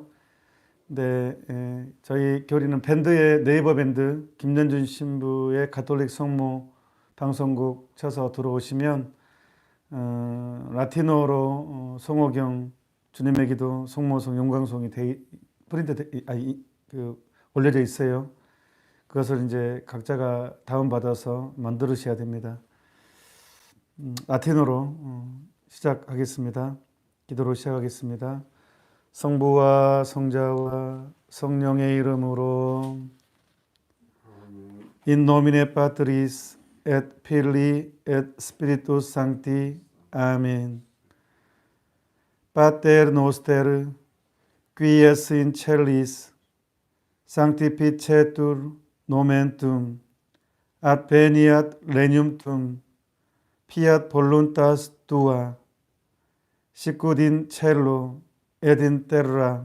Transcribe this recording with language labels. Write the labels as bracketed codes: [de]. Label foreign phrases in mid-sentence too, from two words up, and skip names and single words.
[ko] 근데 저희 교리는 밴드의 네이버 밴드 김연준 신부의 가톨릭 성모 방송국 쳐서 들어오시면 라틴어로 성호경, 주님의 기도, 성모성, 용광송이 올려져 있어요. 그것을 이제 각자가 다운받아서 만들으셔야 됩니다. 라틴어로 시작하겠습니다. 기도로 시작하겠습니다. 성부와 성자와 성령의 이름으로 [la] In nomine Patris et Filii et Spiritus Sancti. [ko] 아멘. [la] Pater noster, qui es in celis, sanctificetur nomen tuum, adveniat regnum tuum, fiat voluntas tua, sicut in cielo et in terra.